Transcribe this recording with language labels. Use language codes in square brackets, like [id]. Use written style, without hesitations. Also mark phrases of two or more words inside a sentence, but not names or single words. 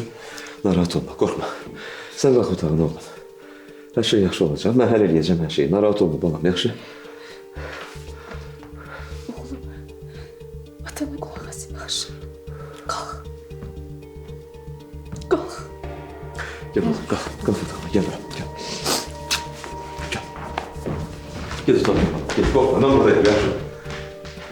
[az] Narahat olma, qorxma. Sən qalx otağına oğlum. Hər şey yaxşı olacaq. Mən həll eləyəcəm hər şeyi. Narahat olma balam, yaxşı? Atana qulaq as, yaxşı. Qalx. Qalx. [tr] Gel oğlum, kalk otağına, gel oğlum, gel. Gel. Gel otağına, gel, korkma, ben buradayım, yaxşı?